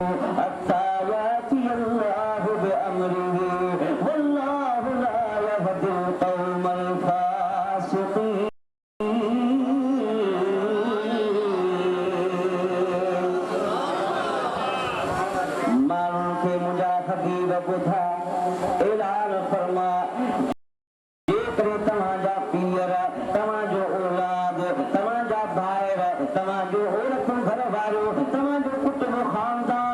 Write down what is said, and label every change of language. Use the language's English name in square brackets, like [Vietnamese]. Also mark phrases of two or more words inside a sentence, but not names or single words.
[Arabic] حتى يأتي الله بأمره والله لا يهدي القوم الفاسقين. [Sindhi] माण्हुनि खे मुंहिंजा हबीब ॿुधा ऐलान फरमा, जेकॾहिं तव्हांजा पीअर, तव्हांजो औलाद, तव्हांजा भाइर, तव्हांजो औरतूं घर वारियूं, तव्हांजो कुटुंब ख़ानदान